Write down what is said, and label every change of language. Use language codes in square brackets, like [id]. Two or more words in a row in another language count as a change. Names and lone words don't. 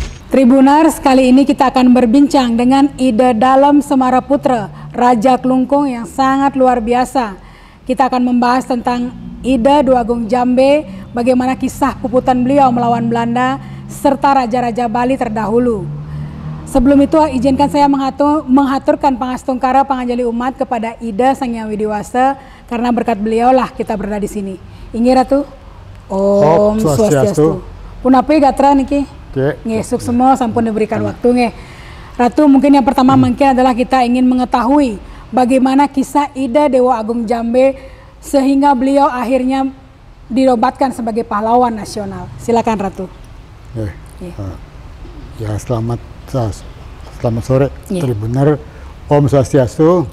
[id] Tribuners, kali ini kita akan berbincang dengan Ide Dalem Semaraputra, Raja Klungkung yang sangat luar biasa. Kita akan membahas tentang Ide Dua Agung Jambe, bagaimana kisah puputan beliau melawan Belanda, serta raja-raja Bali terdahulu. Sebelum itu, izinkan saya menghaturkan [ban] pangastungkara panganjali umat [id] kepada Ide Sang Hyang Widiwasa, karena berkat beliaulah kita berada di sini. [ban] Ingi Ratu, Om Swastiastu. Punapi gatra niki. Ngesuk semua sampun [id] diberikan waktu [ban] nge. [id] Ratu, mungkin yang pertama mungkin adalah kita ingin mengetahui bagaimana kisah Ide Dewa Agung Jambe sehingga beliau akhirnya dinobatkan sebagai pahlawan nasional. Silakan Ratu. Ya, selamat sore Tribuner, [ban] Om Swastiastu.